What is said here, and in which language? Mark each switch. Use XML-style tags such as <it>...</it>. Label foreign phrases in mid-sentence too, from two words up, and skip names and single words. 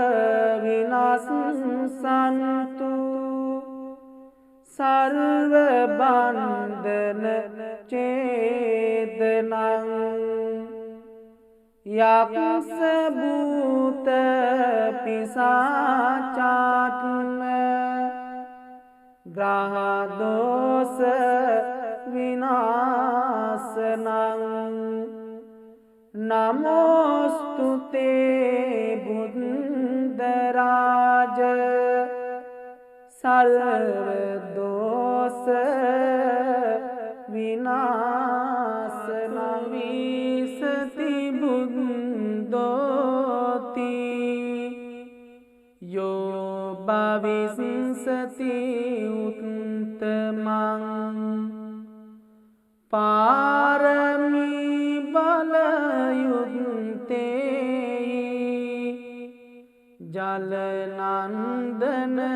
<pi>විනාශන්තු සර්ව බන්ධන ඡේදනං යක්ඛ භූත පිසාචාත්ම ග්‍රහ දෝෂ විනාශනං නමෝස්තුතේ බුද්ධරාජ සර්ව දෝෂ විනාශන විසති බුද්ධෝති යෝ භවිස්සති උත්තමං පාරමී බලයුත්තේ ජලනන්දන</pi>